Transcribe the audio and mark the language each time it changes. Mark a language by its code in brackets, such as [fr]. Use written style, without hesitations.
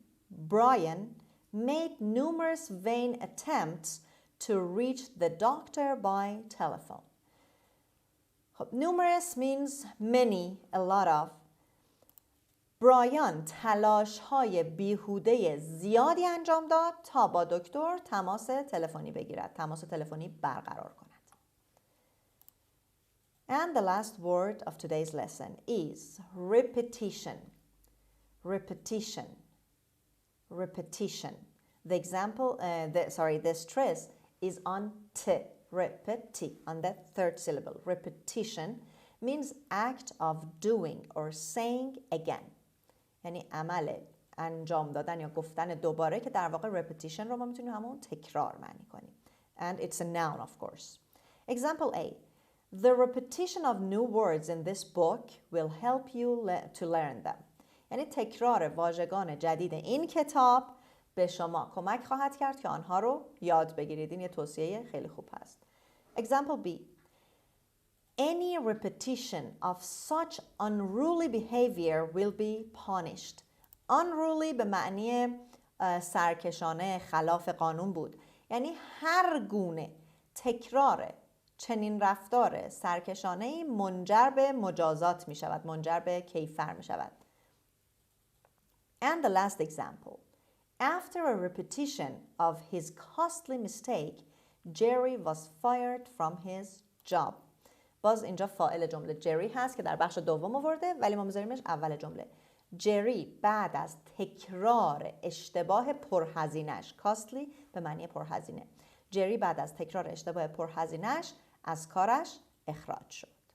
[en] Brian made numerous vain attempts to reach the doctor by telephone. خب numerous means many, a lot of. [fa] برایان تلاش های بیهوده زیادی انجام داد تا با دکتر تماس تلفنی بگیرد، تماس تلفنی برقرار کند. [en] And the last word of today's lesson is repetition. Repetition. Repetition. The stress is on T, repeti, on the third syllable. Repetition means act of doing or saying again. [fa] یعنی عمل انجام دادن یا گفتن دوباره که در واقع repetition رو ما میتونیم همون تکرار معنی کنیم. [en] And it's a noun of course. Example A. The repetition of new words in this book will help you to learn them. [fa] یعنی تکرار واژگان جدید این کتاب به شما کمک خواهد کرد که آنها رو یاد بگیرید. این یه توصیه خیلی خوب هست. [en] Example B. Any repetition of such unruly behavior will be punished. Unruly [fa] به معنی سرکشانه، خلاف قانون بود. یعنی هر گونه تکرار چنین رفتار سرکشانه‌ای منجر به مجازات می شود، منجر به کیفر می شود. [en] And the last example. After a repetition of his costly mistake, Jerry was fired from his job. [fa] باز اینجا فاعل جمله جری هست که در بخش دوم آورده ولی ما میذاریمش اول جمله. جری بعد از تکرار اشتباه پرهزینش، costly به معنی پرهزینه، جری بعد از تکرار اشتباه پرهزینش از کارش اخراج شد.